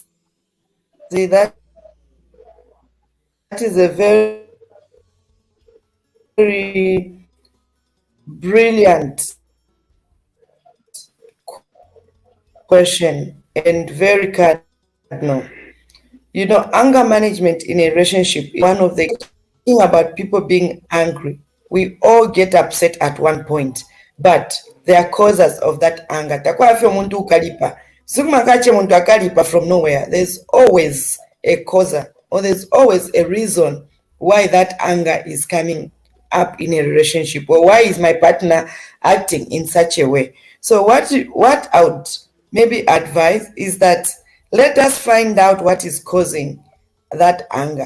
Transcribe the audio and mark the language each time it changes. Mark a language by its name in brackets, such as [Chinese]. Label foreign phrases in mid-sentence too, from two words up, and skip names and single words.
[English] That is a very brilliant question and very cardinal. You know, anger management in a relationship is one of the thing about people being angry. We all get upset at one point, but there are causes of that anger. [Bemba] Takwafyo muntu ukalipa. Sukumakache muntu akalipa [English] from nowhere. There's always a cause, or there's always a reason why that anger is coming up in a relationship, or why is my partner acting in such a way. So what I would maybe advise is that let us find out what is causing that anger.